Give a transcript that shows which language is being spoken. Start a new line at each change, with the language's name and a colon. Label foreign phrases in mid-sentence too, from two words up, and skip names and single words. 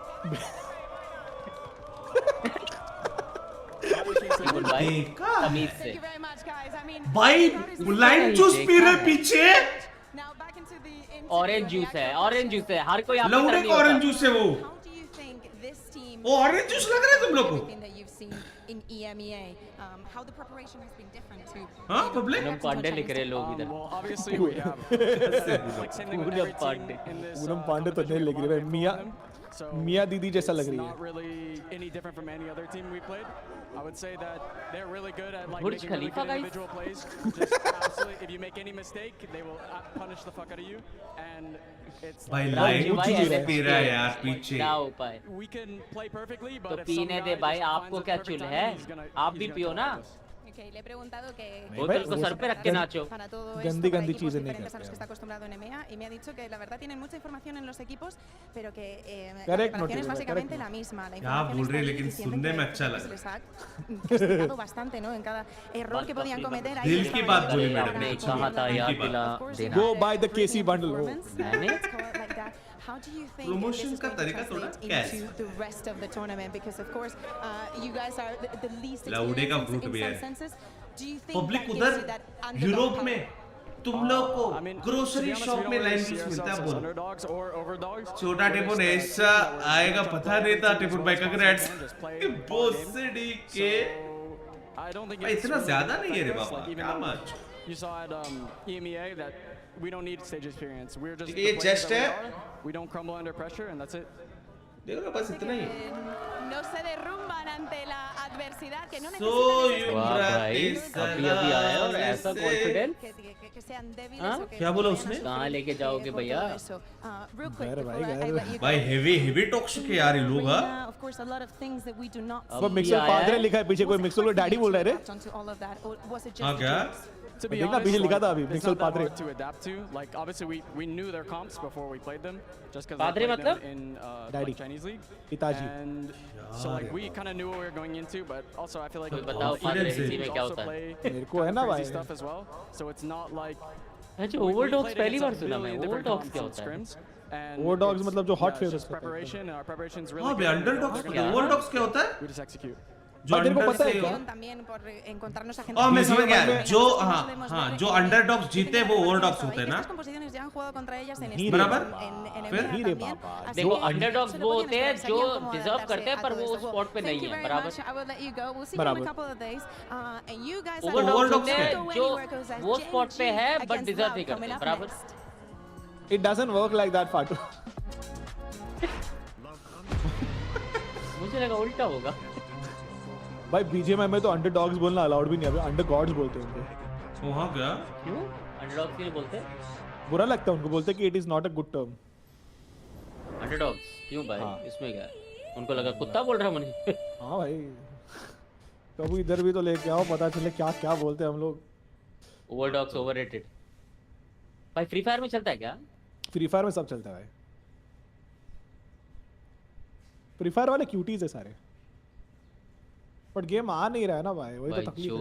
Hindi: भाई
English: line juice
Hindi: पी रहे पीछे।
English: orange juice
Hindi: है,
English: orange juice
Hindi: है, हर कोई लौड़े का
English: orange juice
Hindi: है वो।
English: orange juice
Hindi: लग रहा है तुम लोग को?
English: in EMEA, how the preparation has been different too.
Hindi: हाँ पब्लिक पूनम पांडे लिख रहे लोग इधर।
English: Obviously we have
Hindi: पूनम पांडे, पूनम पांडे तो नहीं लग रही है, मिया दीदी जैसा लग रही है।
English: Not really any different from any other team we played. I would say that they're really good at like Burj making really Khalifa good individual plays. Just absolutely, if you make any mistake, they will punish the fuck out of you, and it's
Hindi: भाई
English: line juice
Hindi: पी रहा है यार पीछे। क्या उपाय?
English: we can play perfectly, but
Hindi: तो
English: if some
Hindi: पीने
English: guy
Hindi: दे भाई,
English: just
Hindi: आपको
English: finds a
Hindi: क्या
English: perfect
Hindi: चुल
English: timing,
Hindi: है?
English: he's gonna
Hindi: आप भी पियो ना।
Spanish: que le he preguntado que
Hindi: बोतल को सर पे रख के नाचो
Spanish: para todo esto,
Hindi: गंदी
Spanish: para
Hindi: गंदी
Spanish: equipos
Hindi: चीजें नहीं
Spanish: diferentes a los que
Hindi: करते
Spanish: está acostumbrado en EMEA y me ha dicho que la verdad tienen mucha información en los equipos, pero que la
English: Correct
Spanish: preparación es
English: note,
Spanish: básicamente
English: correct
Spanish: la misma. La
Hindi: क्या
Spanish: información
Hindi: बोल
Spanish: está
Hindi: रहे हैं,
Spanish: ahí
Hindi: लेकिन
Spanish: y sienten
Hindi: सुनने में
Spanish: que
Hindi: अच्छा
Spanish: se
Hindi: लग
Spanish: les ha castigado bastante, ¿no? En cada error que podían cometer. ahí
Hindi: दिल की
Spanish: estaban
Hindi: बात
Spanish: ellos
Hindi: बोली
Spanish: para
Hindi: मैडम ने,
Spanish: poder
Hindi: कहा था यार दिला देना
English: Go buy the KC bundle.
Hindi: मैंने
English: like that. How do you think
Hindi: Promotion
English: this is
Hindi: का
English: going to
Hindi: तरीका थोड़ा
English: translate
Hindi: कैसे?
English: into the rest of the tournament? Because of course, you guys are the least
Hindi: लाउडे का
English: experienced
Hindi: ग्रुप
English: in
Hindi: भी
English: some
Hindi: है।
English: senses. Do you think
Hindi: पब्लिक
English: that gives
Hindi: उधर
English: you that underdog
Hindi: यूरोप
English: power?
Hindi: में तुम लोग को
English: grocery shop
Hindi: में लाइन में मिलता है बोल छोटा टिपुन ऐसा आएगा पता नहीं था टिपुन भाई कंग्रेट्स बोसडी के भाई इतना ज्यादा नहीं है रे बाबा क्या मच
English: You saw at EMEA that we don't need stage experience. We're just
Hindi: ये just है
English: we don't crumble under pressure and that's it.
Hindi: देखो ना बस इतना ही
Spanish: No se derrumban ante la adversidad, que no
Hindi: वाह भाई अभी अभी आया और ऐसा कॉन्फिडेंस क्या बोला उसने कहाँ लेके जाओगे भैया भाई
English: heavy talks
Hindi: के यार ये लोग हाँ वो
English: mixer father
Hindi: लिखा है पीछे कोई मिक्सर को डैडी बोल रहा है रे हाँ क्या
English: To be
Hindi: देखना
English: honest,
Hindi: पीछे लिखा था
English: like,
Hindi: अभी
English: it's
Hindi: मिक्सर
English: not that
Hindi: पादरे
English: hard to adapt to. Like obviously we knew their comps before we played them, just because
Hindi: Padre
English: we played
Hindi: मतलब?
English: them in
Hindi: Daddy.
English: like Chinese league.
Hindi: पिताजी
English: And so like we kind of knew what we were going into, but also I feel like
Hindi: कोई बताओ फादर इसी में क्या
English: also
Hindi: होता है
English: play
Hindi: मेरे को है ना
English: crazy
Hindi: भाई
English: stuff as well. So it's not like
Hindi: अच्छा ओवरडॉग्स पहली बार सुना मैं ओवरडॉग्स क्या होता है ओवरडॉग्स मतलब जो
English: hot favourites preparation and our preparation's really
Hindi: हाँ बे अंडरडॉग्स
English: good.
Hindi: ओवरडॉग्स क्या होता है
English: We just execute.
Hindi: जो तेरे को अंडर पता है से क्या
Spanish: también por encontrarnos a
Hindi: मैं समझ गया
Spanish: gente
Hindi: जो हाँ जो अंडरडॉग्स जीते वो ओवरडॉग्स होते हैं ना
Spanish: estas composiciones ya han jugado contra ellas en
Hindi: बराबर
Spanish: en
Hindi: फिर
Spanish: EMEA también. Así
Hindi: देखो
Spanish: que
Hindi: अंडरडॉग्स
Spanish: se
Hindi: वो
Spanish: lo
Hindi: होते
Spanish: podían
Hindi: हैं
Spanish: esperar,
Hindi: जो
Spanish: sabían cómo
Hindi: डिजर्व
Spanish: adaptarse
Hindi: करते हैं
Spanish: a
Hindi: पर
Spanish: todo
Hindi: वो
Spanish: esto.
Hindi: स्पॉट पे
English: Thank
Hindi: नहीं
English: you
Hindi: है
English: very
Hindi: बराबर
English: much. I will let you go. We'll see you in a
Hindi: बराबर
English: couple of days. And you guys are
Hindi: ओवरडॉग्स
English: don't
Hindi: होते हैं
English: go
Hindi: जो
English: anywhere 'cause as
Hindi: वो स्पॉट पे
English: GENG
Hindi: है बट
English: against
Hindi: डिजर्व
English: Valve
Hindi: नहीं
English: coming
Hindi: करते
English: up
Hindi: बराबर
English: next. It doesn't work like that फाटू
Hindi: मुझे लगा उल्टा होगा भाई बीजीएमआई में तो अंडरडॉग्स बोलना अलाउड भी नहीं है
English: under gods
Hindi: बोलते हैं उनको वहाँ क्या क्यों अंडरडॉग्स क्यों बोलते हैं बुरा लगता है उनको बोलते हैं कि
English: it is not a good term
Hindi: अंडरडॉग्स क्यों भाई इसमें क्या है? उनको लगा कुत्ता बोल रहा मुझे हाँ भाई कभी इधर भी तो लेके आओ पता चले क्या क्या बोलते हैं हम लोग
English: overdogs overrated
Hindi: भाई फ्री फायर में चलता है क्या फ्री फायर में सब चलता है भाई फ्री फायर वाले क्यूटीज है सारे बट गेम आ नहीं रहा है ना भाई वही तो तकलीफ है